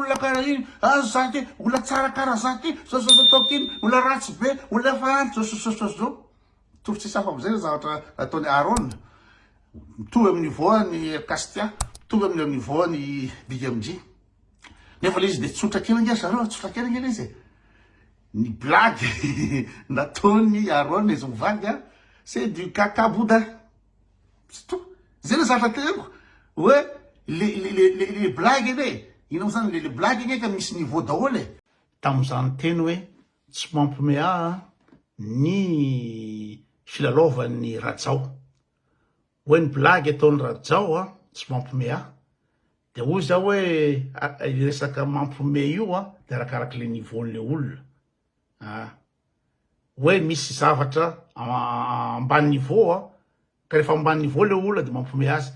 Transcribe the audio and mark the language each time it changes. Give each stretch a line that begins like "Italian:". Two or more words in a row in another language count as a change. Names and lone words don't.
Malagasy: olona karaha iny zaty olona tsara karaha zaty zao ataoko iny olona ratsy be olona efa antry zao tovy tsisy hafa amizay zavatra ataony Aaron mitovy amin'ny niveau ny Castia, mitovy amin'ny niveau ny BMG nefa le izy de tsotra kely nge zareo tsotra kely nge izy ny blague nataony Aaron izy mivagy
French: c'est du cacaboudin c'est tout.
Malagasy: Zay le zavatra teneniko hoe le blague iny ino zany le blague iny ka misy niveau daholo tam'izany teny hoe tsy mampomea ny filalaovan'ny Rajao hoe ny blague ataony Rajao tsy mampomea de hoy zao hoe resaka mampome io de arakaraky le niveaun'le olona hoe misy zavatra ambany niveau ka rehefa ambany niveau le olona de mampome azy.